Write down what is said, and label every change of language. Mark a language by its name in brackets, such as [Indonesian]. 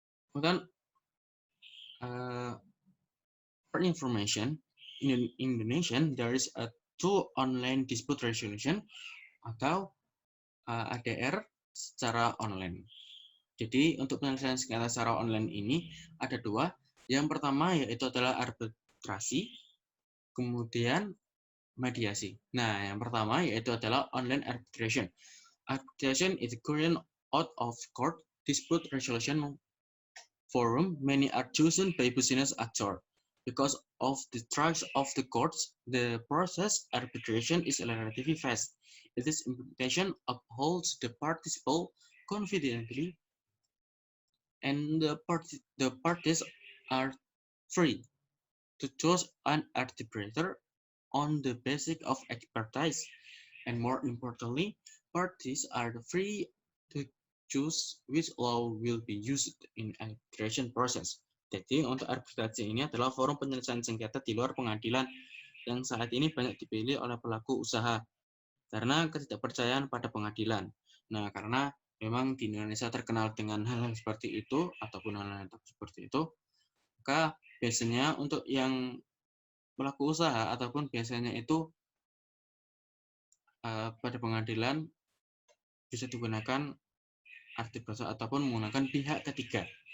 [Indonesian] Kemudian [English] for information, in Indonesian there is a two online dispute resolution [Indonesian] atau ADR secara online. Jadi untuk penyelesaian sengketa secara online ini ada dua. Yang pertama yaitu adalah arbitrasi, kemudian mediasi. Nah, yang pertama yaitu adalah online arbitration. [English] Arbitration is a current out of court dispute resolution forum. Many are chosen by business actors. Because of the trust of the courts, the process arbitration is relatively fast. Its implementation upholds the participants confidently, and the parties are free to choose an arbitrator on the basis of expertise, and more importantly, parties are free to choose which law will be used in arbitration process. [Indonesian] Jadi untuk arbitrasi ini adalah forum penyelesaian sengketa di luar pengadilan yang saat ini banyak dipilih oleh pelaku usaha karena ketidakpercayaan pada pengadilan. Nah, karena memang di Indonesia terkenal dengan hal-hal seperti itu ataupun hal-hal seperti itu, maka biasanya untuk yang pelaku usaha ataupun biasanya itu pada pengadilan bisa digunakan arbitrase ataupun menggunakan pihak ketiga.